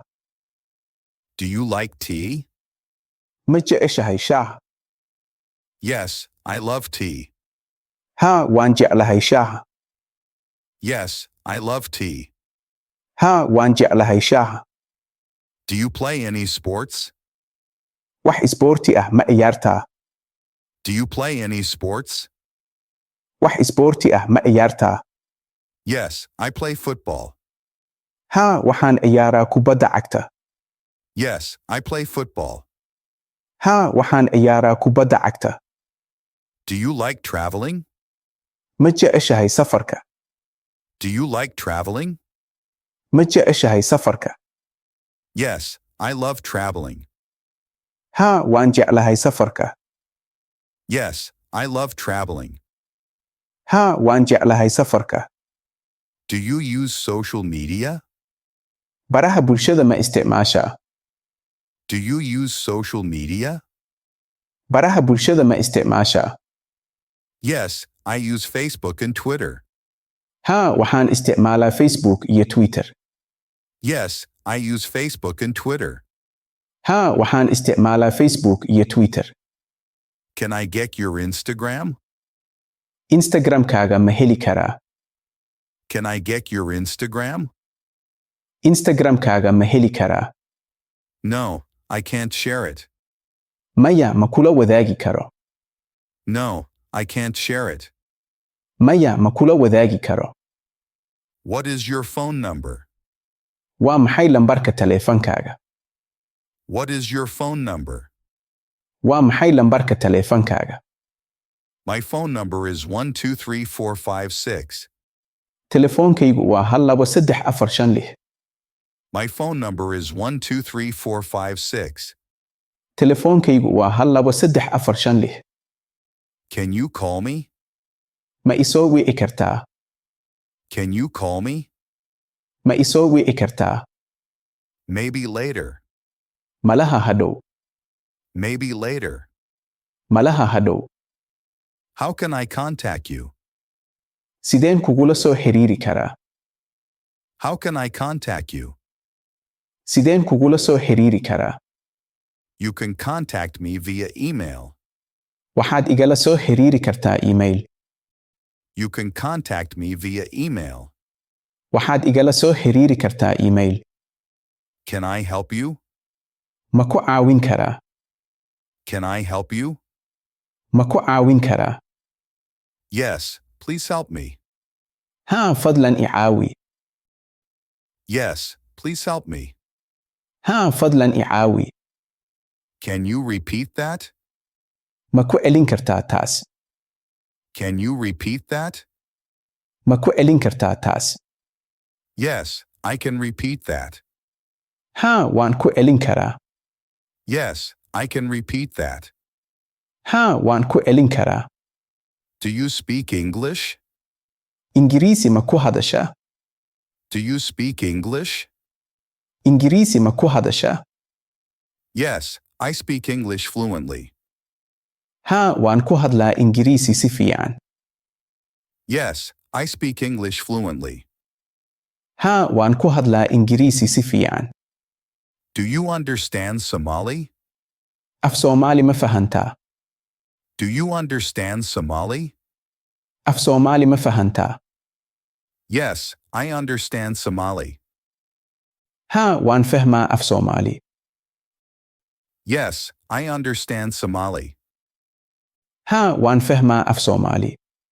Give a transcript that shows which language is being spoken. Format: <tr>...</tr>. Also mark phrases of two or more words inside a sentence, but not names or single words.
<en>Do you like tea?</en> <so>Ma jeceshahay shaah?</so> <en>Yes, I love tea.</en> <so>Haa, waan jeclahay shaah.</so> <en>Yes, I love tea.</en> <so>Haa, waan jeclahay shaah.</so> <en>Do you play any sports?</en> <so>Wax isboorti ah ma ciyaartaa?</so> <en>Do you play any sports?</en> <so>Wax isboorti ah ma ciyaartaa?</so> <en>Yes, I play football.</en> <so>Haa, waxaan ciyaaraa kubadda cagta.</so> <en>Yes, I play football.</en> <so>Haa, waxaan ciyaaraa kubadda cagta.</so> <en>Do you like traveling?</en> <so>Ma jeceshahay safarka?</so> <en>Do you like traveling?</en> <so>Ma jeceshahay safarka?</so> <en>Yes, I love traveling.</en> <so>Haa, waan jeclahay safarka.</so> <en>Yes, I love traveling.</en> <so>Haa, waan jeclahay safarka.</so> <en>Do you use social media?</en> <so>Baraha bulshada ma isticmaashaa?</so> <en>Do you use social media?</en> <so>Baraha bulshada ma isticmaashaa?</so> <en>Yes, I use Facebook and Twitter.</en> <so>Haa, waxaan isticmaalaa Facebook iyo Twitter.</so> <en>Yes, I use Facebook and Twitter.</en> <so>Haa, waxaan isticmaalaa Facebook iyo Twitter.</so> <en>Can I get your Instagram?</en> <so>Instagram-kaaga ma heli karaa?</so> <en>Can I get your Instagram?</en> <so>Instagram-kaaga ma heli karaa?</so> <en>No, I can't share it.</en> <so>Maya, ma kula wadaagi karo?</so> <en>No, I can't share it.</en> <so>Maya, ma kula wadaagi karo?</so> <en>What is your phone number?</en> <so>Waa maxay lambarka taleefankaaga?</so> <en>What is your phone number?</en> <so>Waa maxay lambarka taleefankaaga?</so> <en>My phone number is 123456.</en> <so>Telefoonkaygu waa 12345.</so> <en>My phone number is 123456.</en> <so>Telefoonkaygu waa 12345.</so> <en>Can you call me?</en> <so>Ma isoo wici kartaa?</so> <en>Can you call me?</en> <so>Ma isoo wici kartaa?</so> <en>Maybe later.</en> <so>Malaha hadhow.</so> <en>Maybe later.</en> <so>Malaha hadhow.</so> <en>How can I contact you?</en> <so>Sideen kugula soo xiriiri karaa?</so> <en>How can I contact you?</en> <so>Sideen kugula soo xiriiri karaa?</so> <en>You can contact me via email.</en> <so>Waxaad igala soo xiriiri kartaa email.</so> <en>You can contact me via email.</en> <so>Waxaad igala soo xiriiri kartaa email.</so> <en>Can I help you?</en> <so>Ma ku caawin karaa?</so> <en>Can I help you?</en> <so>Ma ku caawin karaa?</so> <en>Yes, please help me.</en> <so>Haa, fadlan i caawi.</so> <en>Yes, please help me.</en> <so>Haa fadlan i caawi.</so> <en>Can you repeat that?</en> <so>Ma ku celin kartaa taas?</so> <en>Can you repeat that?</en> <so>Ma ku celin kartaa taas?</so> <en>Yes, I can repeat that.</en> <so>ها waan ku celin karaa.</so> <en>Yes, I can repeat that.</en> <so>ها waan ku celin karaa.</so> <en>Do you speak English?</en> <so>Ingiriisi ma ku hadashaa?</so> <en>Do you speak English?</en> <so>Ingiriisi ma ku hadashaa?</so> <en>Yes, I speak English fluently.</en> <so>ها waan ku hadlaa Ingiriisi si fiican.</so> <en>Yes, I speak English fluently.</en> <so>ها waan ku hadlaa Ingiriisi si fiican.</so> <en>Do you understand Somali?</en> <so>Af-Soomaali ma fahantaa?</so> <en>Do you understand Somali?</en> <so>Af-Soomaali ma fahantaa?</so> <en>Yes, I understand Somali.</en> <so>ها waan fahmaa Af-Soomaali.</so> <en>Yes, I understand Somali.</en> <so>ها waan fahmaa Af-Soomaali.</so>